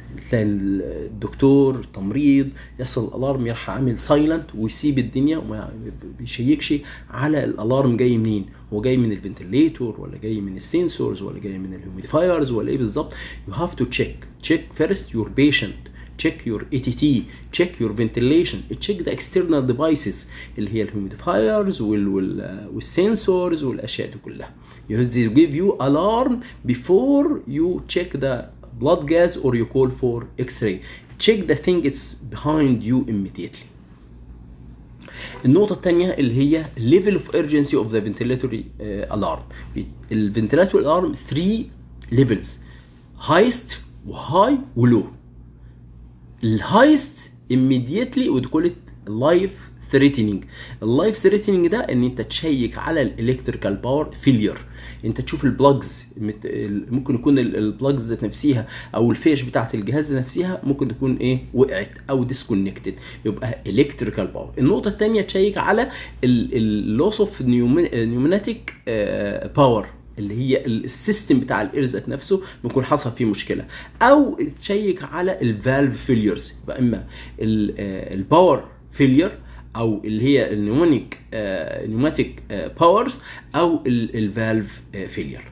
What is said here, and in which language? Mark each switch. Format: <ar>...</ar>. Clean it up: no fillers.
<ar>تلاقي الدكتور التمريض يحصل الالارم يروح عامل سايلنت ويسيب الدنيا وما بيشيكش على الالارم جاي منين، هو جاي من الفنتليتور ولا جاي من السنسورز ولا جاي من الهيوميديفايرز ولا ايه بالظبط.</ar> <en>you have to check first your patient, check your ATT, check your ventilation, check the external devices</en> <ar>اللي هي الهيوميديفايرز والسنسورز والاشياء دي كلها.</ar> <en>they give you alarm before you check the blood gas or you call for X-ray. Check the thing it's behind you immediately.</en> <ar>النقطة الثانية اللي هي</ar> <en>level of urgency of the ventilatory alarm. الفنتلاتوري alarm 3 levels: highest وhigh وlow. الهايست immediately would call it life threatening.</en> <ar>اللايف ثريتنينج ده ان انت تشيك على الالكتريكال باور فيلير، انت تشوف البلاجز، ممكن يكون البلاجز ذات نفسها او الفيش بتاعت الجهاز نفسها ممكن تكون ايه وقعت او ديسكونكتد، يبقى الكتريكال باور. النقطه الثانيه تشيك على اللوس اوف نيوماتيك باور اللي هي السيستم بتاع الاير ذات نفسه بيكون حصل فيه مشكله، او تشيك على الفالف فيليرز، يبقى اما الباور فيلير او اللي هي النيوماتيك باورز او الفالف فيلير.</ar>